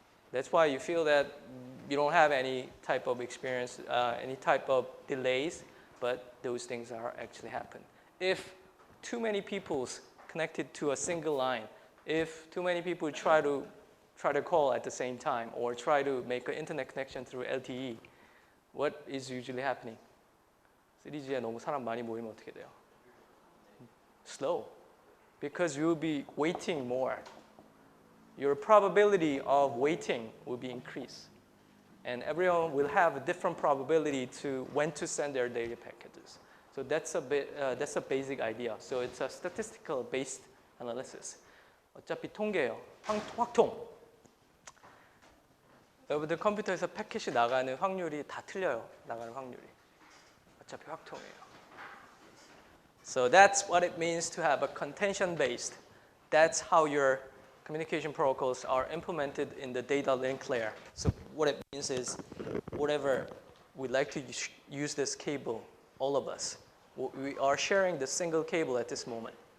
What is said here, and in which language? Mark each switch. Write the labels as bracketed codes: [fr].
[en] That's why you feel that you don't have any type of experience, any type of delays, but those things are actually happen. If too many people connected to a single line, if too many people try to call at the same time or try to make an internet connection through LTE, what is usually happening? [ko] 3G에 너무 사람 많이 모이면 어떻게 돼요? [en] Slow, because you will be waiting more. Your probability of waiting will be increased. And everyone will have a different probability to when to send their data packages. So that's a basic idea. So it's a statistical based analysis. [ko] 어차피 통계예요. 확통. 여러분들 컴퓨터에서 패킷이 나가는 확률이 다 틀려요. 나가는 확률이. 어차피 확통이에요. [en] So that's what it means to have a contention based. That's how your communication protocols are implemented in the data link layer. So what it means is whatever we like to use this cable, all of us, we are sharing the single cable at this moment.